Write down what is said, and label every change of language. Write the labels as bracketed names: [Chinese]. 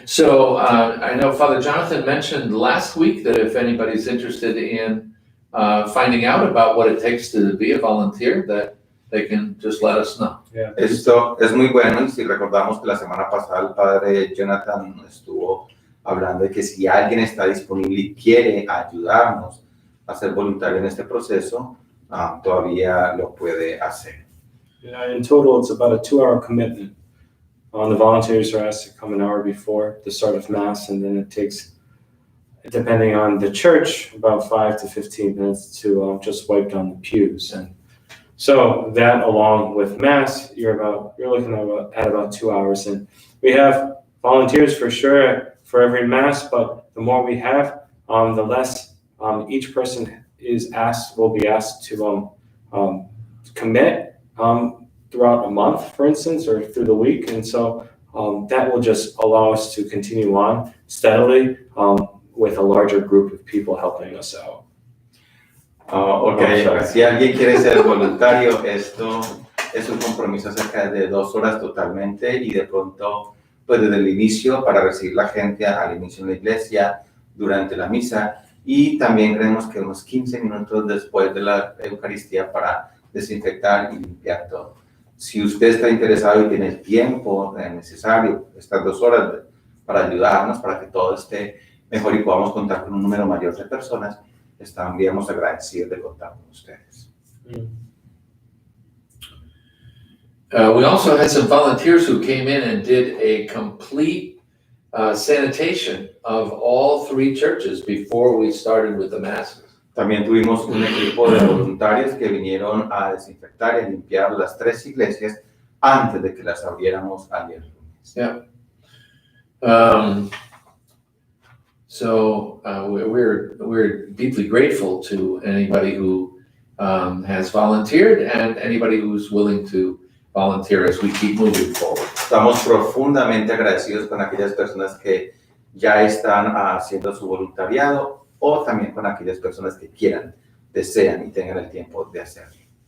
[English] So I know Father Jonathan mentioned last week that if anybody's interested in finding out about what it takes to be a volunteer, that they can just let us know. Yeah. [Spanish] Esto es muy bueno y si recordamos que la semana pasada el padre Jonathan estuvo hablando de que si alguien está disponible y quiere ayudarnos a ser voluntario en este proceso, todavía lo puede hacer. [English] Yeah, in total, it's about a 2-hour commitment. The volunteers are asked to come an hour before the start of Mass, and then it takes, depending on the church, about 5 to 15 minutes to just wipe down the pews. And so that, along with Mass, you're looking at about 2 hours. And we have volunteers for sure for every Mass, but the more we have, the less each person will be asked to commit throughout a month, for instance, or through the week. And so that will just allow us to continue on steadily with a larger group of people helping us out. [Spanish] Si alguien quiere ser voluntario, esto es un compromiso acerca de 2 horas totalmente y de pronto, pues desde el inicio para recibir la gente al inicio en la iglesia, durante la misa y también creemos que unos 15 minutos después de la Eucaristía para desinfectar y limpiar todo. Si usted está interesado y tiene el tiempo necesario, estas 2 horas para ayudarnos, para que todo esté mejor y podamos contar con un número mayor de personas, estaríamos agradecidos de contar con ustedes. [English] We also had some volunteers who came in and did a complete sanitation of all 3 churches before we started with the masses. [Spanish] También tuvimos un equipo de voluntarios que vinieron a desinfectar y limpiar las 3 iglesias antes de que las abriéramos ayer lunes. [English] Yeah. So we're deeply grateful to anybody who has volunteered and anybody who's willing to volunteer as we keep moving forward. [Spanish] Estamos profundamente agradecidos con aquellas personas que ya están haciendo su voluntariado o también con aquellas personas que quieran, desean y tengan el tiempo de hacerlo.